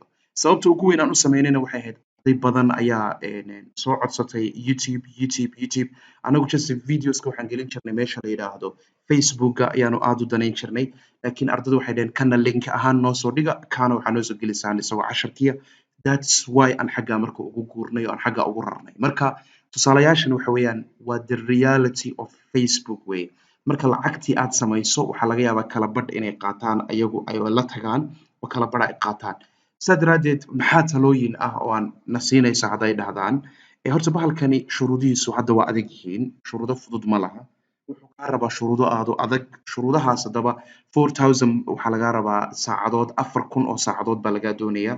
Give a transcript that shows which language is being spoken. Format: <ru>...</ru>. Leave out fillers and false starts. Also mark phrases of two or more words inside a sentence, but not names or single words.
<so>Sababta ugu weyn aan u sameynayna waxay ahayd arday badan ayaa soo codsatay YouTube. Anagu just videoska waxaan gelin jirnay meesha la yidhaahdo Facebooka ayaanu aad u danayn jirnay. Laakiin ardaydu waxay dhaheen kana link ahaan noo soo dhiga, kaana waxaa noo soo gelisaan isagoo casharkiya.</so> <en>That's why</en> <so>aan xaggaa marka ugu guurnay oo aan xaggaa ugu rarnay. Marka tusaalayaashan waxa weeyaan waa</so> <en>the reality of Facebook way.</en> <so>Marka lacagtii aad samayso waxaa laga yaabaa kala badh inay qaataan ayagu ay la tagaan oo kala badh ay qaataan. Sidaa daraaddeed maxaa talooyin ah oo aan na siinaysa hadday dhahdaan horta bahalkani shuruudihiisu hadda waa adag yihiin. Shuruudo fudud ma laha. Wuxuu kaa rabaa shuruudo aad u adag. Shuruudahaas haddaba 4000 waxaa lagaa rabaa saacadood 4000 oo saacadood baa lagaa doonayaa.</so>